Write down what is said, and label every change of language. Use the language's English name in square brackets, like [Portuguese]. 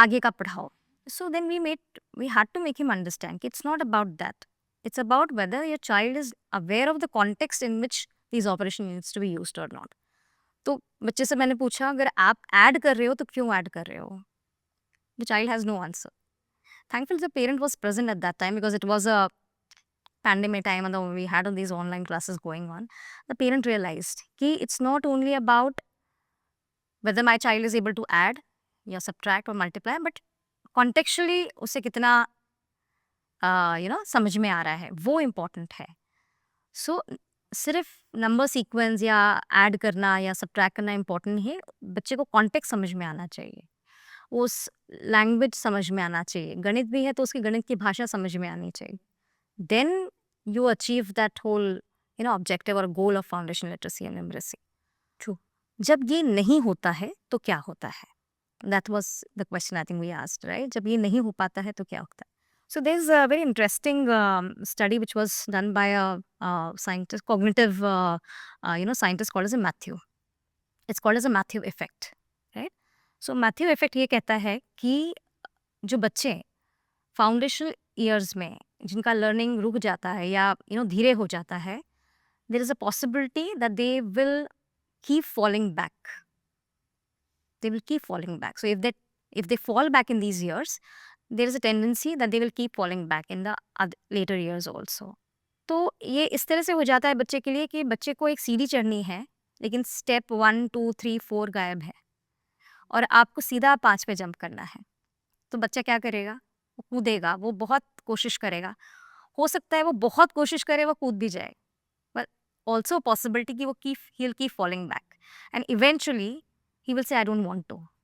[Hindi] आगे का पढ़ाओ। [English] So then we had to make him understand कि it's not about that, it's about whether your child is aware of the context in which these operation needs to be used or not. [Hindi] तो बच्चे से मैंने पूछा अगर आप add कर रहे हो तो क्यों ऐड कर रहे हो? [English] The child has no answer. Thankfully, the parent was present at that time because it was a pandemic time and we had all these online classes going on. The parent realized [Hindi] कि [English] it's not only about whether my child is able to add या subtract or multiply, but contextually [Hindi] उसे कितना समझ में आ रहा है वो important है। सो सिर्फ नंबर सीक्वेंस या ऐड करना या सब्ट्रैक्ट करना इम्पोर्टेंट नहीं है, बच्चे को कॉन्टेक्स्ट समझ में आना चाहिए, उस लैंग्वेज समझ में आना चाहिए। गणित भी है तो उसकी गणित की भाषा समझ में आनी चाहिए। [English] Then you achieve that whole objective और goal of foundation literacy and numeracy. [Hindi] True. जब ये नहीं होता है तो क्या होता है? [English] That was the question I think we asked, right? [Hindi] जब ये नहीं हो पाता है तो क्या होता है? [English] So there's a very interesting study which was done by a scientist, cognitive, scientist called as a Matthew. It's called as a Matthew effect, right? [Hindi] So Matthew effect ये कहता है कि जो बच्चे फाउंडेशनल ईयर्स में जिनका लर्निंग रुक जाता है या धीरे हो जाता है, [English] there is a possibility that they will keep falling back. They will keep falling back. So if they fall back in these years, there is a tendency that they will keep falling back in the later years also. [Hindi] तो ये इस तरह से हो जाता है बच्चे के लिए कि बच्चे को एक सीढ़ी चढ़नी है, लेकिन स्टेप 1 2 3 4 गायब है और आपको सीधा 5 पे जंप करना है। तो बच्चा क्या करेगा? वो कूदेगा, वो बहुत कोशिश करेगा। हो सकता है वो बहुत कोशिश करे, वो कूद भी जाए, बट ऑल्सो पॉसिबिलिटी कि वो [English] He will keep falling back and eventually he will say I don't want to.